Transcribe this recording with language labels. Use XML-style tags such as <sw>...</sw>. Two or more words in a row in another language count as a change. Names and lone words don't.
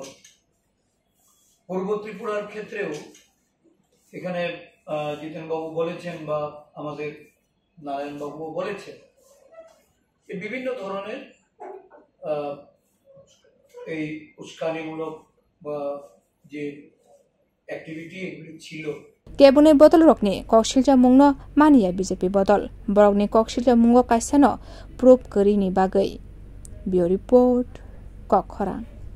<bn>পূর্ব ত্রিপুরার ক্ষেত্রেও এখানে জিতেনবাবু বলেছেন বা আমাদের নারায়ণবাবুও বলেছেন, বিভিন্ন ধরনের এই উস্কানিমূলক বা যে অ্যাক্টিভিটি এগুলি ছিল।</bn> <trp>কেবনে বদল রকনি ককশিলजा मुंगनो मानिया बीजेपी बदल बरकनि ककशिलजा मुंगो काइसानो प्रुफ करिनि बागै बियो रिपोर्ट कखरां।</trp>